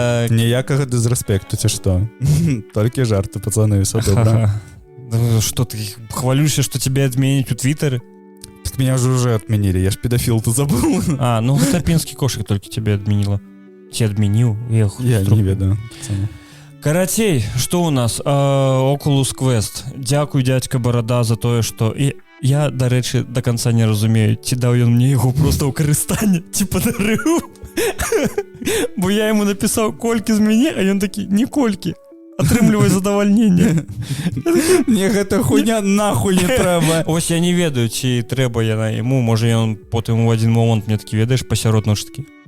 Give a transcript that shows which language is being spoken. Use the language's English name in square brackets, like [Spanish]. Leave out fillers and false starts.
[Belarusian] Ніякага дызрэспекту, ці што? Толькі жарты, пацаны, все добра. [Russian] Что ты хвалюешься, что тебя отменить у Твиттере? Так меня уже отменили, я ж педофил, ты забыл. Ну это пинский кошек только тебе отменила. Тебе отменил? [Belarusian] Я не ведаю. [Russian] Карацей, что у нас? Oculus Quest. [Belarusian] Дякую, дядька Борода, за тое, что... Я, дарэчы, до конца не разумею, ці даў ён мне яго просто ў карыстанне, ці падарыў. Бо [Russian] я ему написал, [Belarusian] колькі з мяне, а ён такі, не колькі. Атрымлівай задавальненне. Мне гэта хуйня нахуй не трэба. Ось я не ведаю, ці трэба яна яму. Можа ён потым у адзін момант мне такі, ведаеш, пасярод ночы такі.